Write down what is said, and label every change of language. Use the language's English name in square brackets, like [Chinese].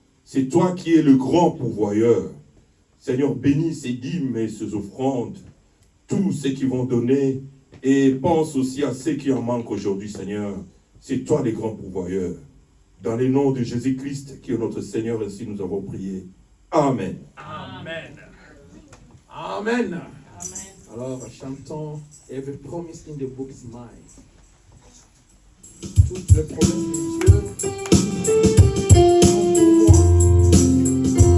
[French] C'est toi qui es le grand pourvoyeur. Seigneur, bénis ces dîmes et ces offrandes, tous ceux qui vont donner, et pense aussi à ceux qui en manquent aujourd'hui, Seigneur. C'est toi le grand pourvoyeur. Dans le nom de Jésus-Christ, qui est notre Seigneur, ainsi nous avons prié. Amen. Amen. Amen. Alors, chantons [English] Every promise in the book is mine. [French] Toutes les promesses de Dieu sont pour moi.